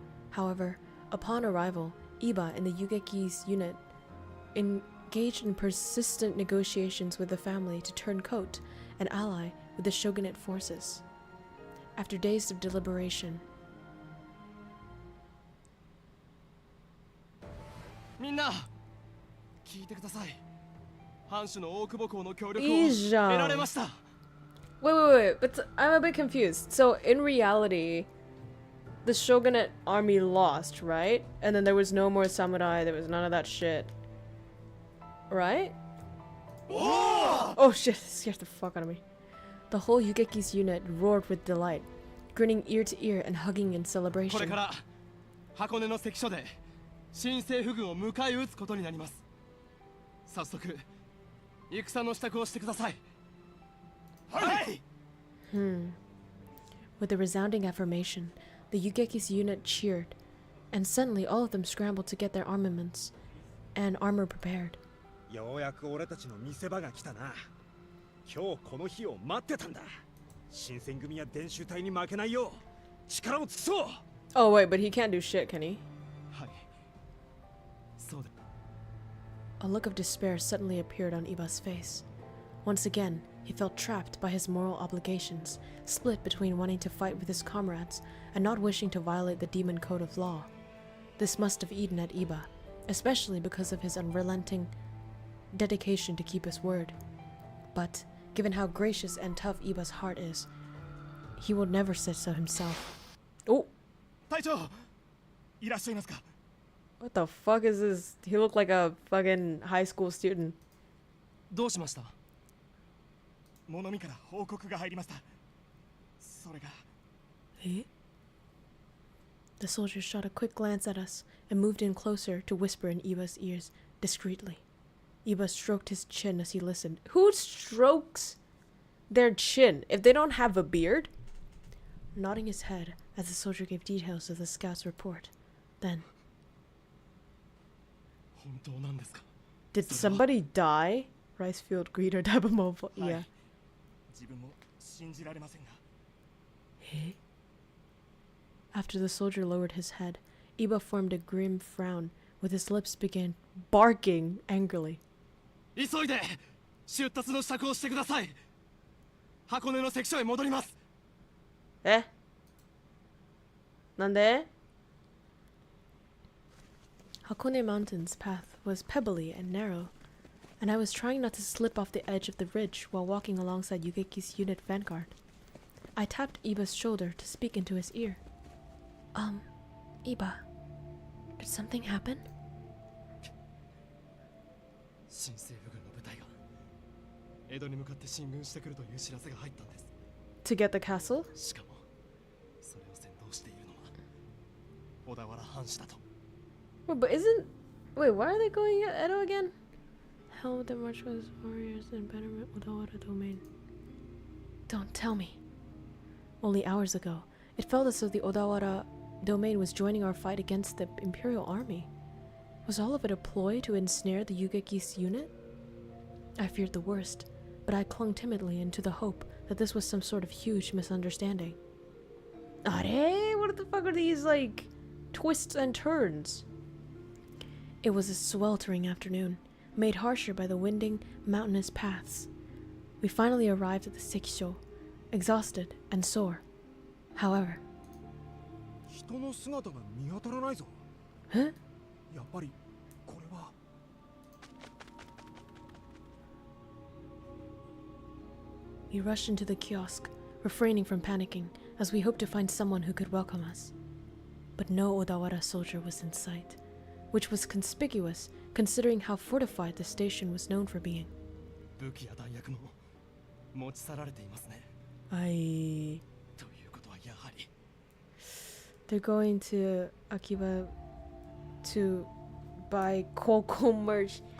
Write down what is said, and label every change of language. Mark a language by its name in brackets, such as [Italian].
[English] However, upon arrival, Iba and the Yugeki's unit engaged in persistent negotiations with the family to turn coat and ally with the shogunate forces. After days of deliberation, [Japanese] みんな聞いてください。藩主の大久保公の協力をいいじゃん。得られました。 [English] Wait, but I'm a bit confused. So in reality, the shogunate army lost, right? And then there was no more samurai, there was none of that shit. Right? Oh shit, it scared the fuck out of me. the whole Yugeki's unit roared with delight, grinning ear to ear and hugging in [Japanese] これ [English] celebration. [Japanese] から箱根の関所で新政府軍を迎え撃つことになります。早速戦の支度をしてください。はい。 [English] With a resounding affirmation, the Yugeki's unit cheered, and suddenly all of them scrambled to get their armaments and armor prepared. [Japanese] ようやく俺たちの見せ場が来たな。今日この日を待ってたんだ。新選組や伝習隊に負けないよう力を尽くそう。 [English] Oh wait, but he can't do shit, can he? [Japanese] はい。そうだ。 [English] A look of despair suddenly appeared on Iba's face. Once again, he felt trapped by his moral obligations, split between wanting to fight with his comrades and not wishing to violate the demon code of law. This must have eaten at Iba, especially because of his unrelenting dedication to keep his word. But, given how gracious and tough Iba's heart is, he will never say so himself. Oh, [Japanese] 隊長、いらっしゃいますか。 [English] what the fuck is this? He looked like a fucking high school student. [Japanese] どうしました。物見から報告が入りました。それが。 Eh? [English] The soldier shot a quick glance at us and moved in closer to whisper in Iba's ears discreetly. Iba stroked his chin as he listened. Who strokes their chin if they don't have a beard? Nodding his head as the soldier gave details of the scout's report. Then, [Japanese] 本当なんですか。 [English] Did somebody die? Ricefield Greeter Dabamova. [Japanese] はい [English] Yeah. [Japanese] 自分も信じられませんが。 [English] after the soldier lowered his head, Iba formed a grim frown, with his lips began Barking angrily. [Japanese] 急いで出立の支度をしてください。箱根の関所へ戻ります。 Eh? Nande? [English] Hakone Mountain's path was pebbly and narrow, and I was trying not to slip off the edge of the ridge while walking alongside Yugeki's unit vanguard. I tapped Iba's shoulder to speak into his ear. Iba, did something happen? [Japanese] 新政府軍の部隊が江戸に向かって進軍してくるという知らせが入ったんです。 [English] To get the castle? [Japanese] しかもそれを先導しているのは小田原藩士だと。 [English] Wait, but isn't... Wait, why are they going at Edo again? Hell with the march with warriors and betterment Odawara domain. Don't tell me. Only hours ago, it felt as though the Odawara domain was joining our fight against the Imperial Army. Was all of it a ploy to ensnare the Yugeki's unit? I feared the worst, but I clung timidly into the hope that this was some sort of huge misunderstanding. [Japanese] Are? [English] What the fuck are these, like, twists and turns? It was a sweltering afternoon, made harsher by the winding, mountainous paths. We finally arrived at the seclusion, exhausted and sore. However, [Japanese] 人の姿が見当たらないぞ。 huh? やっぱりこれは。 [English] We rushed into the kiosk, refraining from panicking, as we hoped to find someone who could welcome us. But no Odawara soldier was in sight, which was conspicuous considering how fortified the station was known for being. [Japanese] 武器や弾薬も持ち去られていますね。 [English] I... [Japanese] ということはやはり [English] They're going to Akiba to buy KROWKO merch.